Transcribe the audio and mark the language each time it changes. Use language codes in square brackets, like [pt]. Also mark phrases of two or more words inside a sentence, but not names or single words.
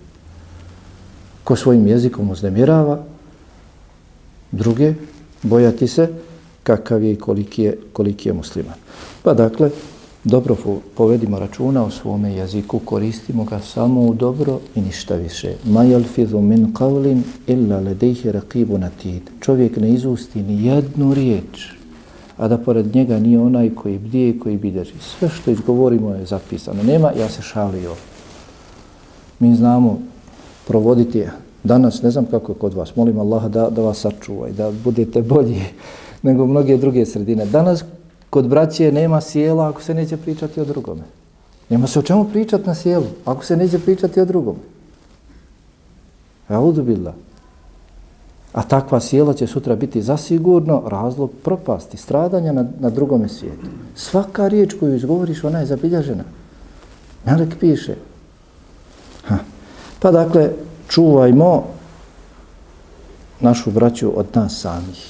[bs] Ko svojim jezikom uznemirava druge, bojati se kakav je i koliki je musliman. Pa dakle, dobro povedimo računa o svome jeziku, koristimo ga samo u dobro i ništa više. [ar] ما يلفظ من قول إلا لديه رقيب عتيد. [bs] Čovjek ne izusti ni jednu riječ, a da pored njega nije onaj koji bdije i koji bilježi. Sve što izgovorimo je zapisano. Nema, ja se šalio. Mi znamo provoditi danas, ne znam kako je kod vas, molim Allaha da vas sačuva i da budete bolji nego mnoge druge sredine. Danas kod braće nema sjela ako se neće pričati o drugome. Nema se o čemu pričati na sjelu ako se neće pričati o drugome. [ar] أعوذ بالله. [bs] A takva sjela će sutra biti zasigurno razlog propasti, stradanja na drugome svijetu. Svaka riječ koju izgovoriš, ona je zabilježena. Melek piše. Pa dakle, čuvajmo našu braću od nas samih.